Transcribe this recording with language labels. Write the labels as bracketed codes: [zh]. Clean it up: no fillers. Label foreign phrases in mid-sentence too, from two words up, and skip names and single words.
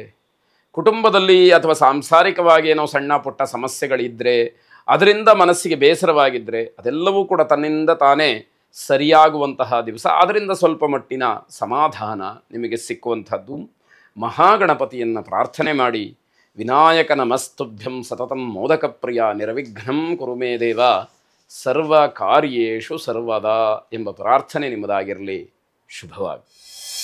[kn] ಕುಟುಂಬದಲ್ಲಿ ಅಥವಾ ಸಾಂಸಾರಿಕವಾಗಿ ಏನೋ ಸಣ್ಣ ಪುಟ್ಟ ಸಮಸ್ಯೆಗಳಿದ್ದರೆ, ಅದರಿಂದ ಮನಸ್ಸಿಗೆ ಬೇಸರವಾಗಿದ್ದರೆ ಅದೆಲ್ಲವೂ ಕೂಡ ತನ್ನಿಂದ ತಾನೇ ಸರಿಯಾಗುವಂತಹ ದಿವಸ. ಅದರಿಂದ ಸ್ವಲ್ಪ ಮಟ್ಟಿನ ಸಮಾಧಾನ ನಿಮಗೆ ಸಿಕ್ಕುವಂಥದ್ದು. ಮಹಾಗಣಪತಿಯನ್ನು ಪ್ರಾರ್ಥನೆ ಮಾಡಿ, [sa] ವಿನಾಯಕ ನಮಸ್ತುಭ್ಯಂ ಸತತಂ ಮೋದಕ ಪ್ರಿಯ ನಿರ್ವಿಘ್ನಂ ಕುರು ಮೇ ದೇವ ಸರ್ವ ಕಾರ್ಯೇಷು ಸರ್ವದಾ [kn] ಎಂಬ ಪ್ರಾರ್ಥನೆ ನಿಮ್ಮದಾಗಿರಲಿ. ಶುಭವಾಗಿ.